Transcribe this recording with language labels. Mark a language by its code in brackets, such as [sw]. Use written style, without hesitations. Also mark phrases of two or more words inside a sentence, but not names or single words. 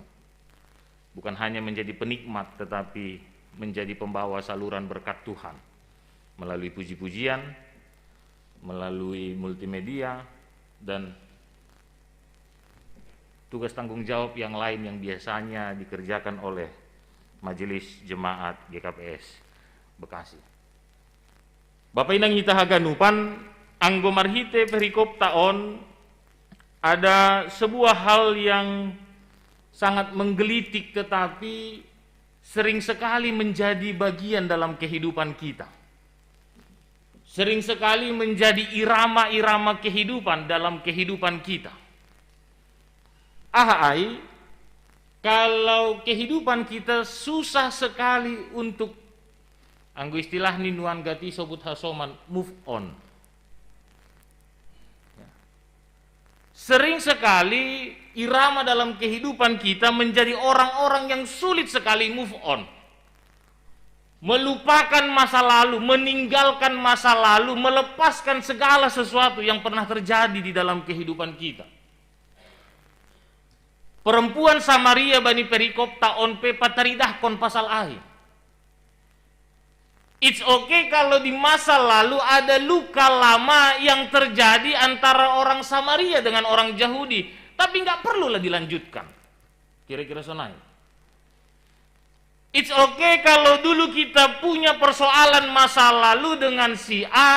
[id] Bukan hanya menjadi penikmat tetapi menjadi pembawa saluran berkat Tuhan melalui puji-pujian, melalui multimedia dan tugas tanggung jawab yang lain yang biasanya dikerjakan oleh Majelis Jemaat GKPS Bekasi. Bapak inang kita [bts] haganupan anggo marhite perikop taon [id] ada sebuah hal yang sangat menggelitik tetapi sering sekali menjadi bagian dalam kehidupan kita. Sering sekali menjadi irama-irama kehidupan dalam kehidupan kita. Ahai, kalau kehidupan kita susah sekali untuk [bts] anggo istilah ni nuan gati sobut hasoman [en] move on. [id] Sering sekali irama dalam kehidupan kita menjadi orang-orang yang sulit sekali [en] move on. [id] Melupakan masa lalu, meninggalkan masa lalu, melepaskan segala sesuatu yang pernah terjadi di dalam kehidupan kita. [bts] Perempuan Samaria bani perikop taon pe pataridah kon pasal ahi. [en] It's okay [id] kalau di masa lalu ada luka lama yang terjadi antara orang Samaria dengan orang Yahudi, tapi nggak perlulah dilanjutkan. Kira-kira sonai. [en] It's okay [id] kalau dulu kita punya persoalan masa lalu dengan si A.